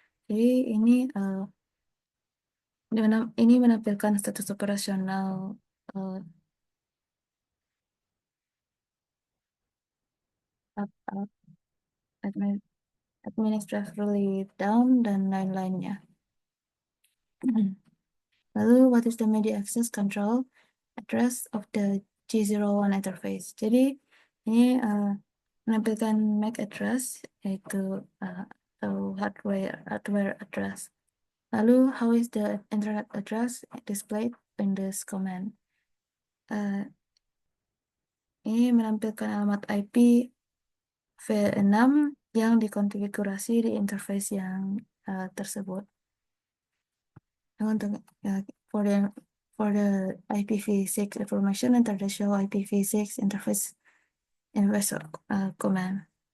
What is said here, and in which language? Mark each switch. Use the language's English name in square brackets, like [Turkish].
[Indonesian] Jadi ini menampilkan status operasional uh, up, admin, administratively down dan lain-lainnya. Lalu, [English] what is the media access control address of the G01 interface? [Indonesian] Jadi, ini menampilkan MAC address, yaitu atau hardware address. Lalu, [English] how is the internet address displayed in this command? [Indonesian] Ini menampilkan alamat IP v6 yang dikonfigurasi di interface yang tersebut. Untuk [English] for the IPv6 information, enter the show IPv6 interface command.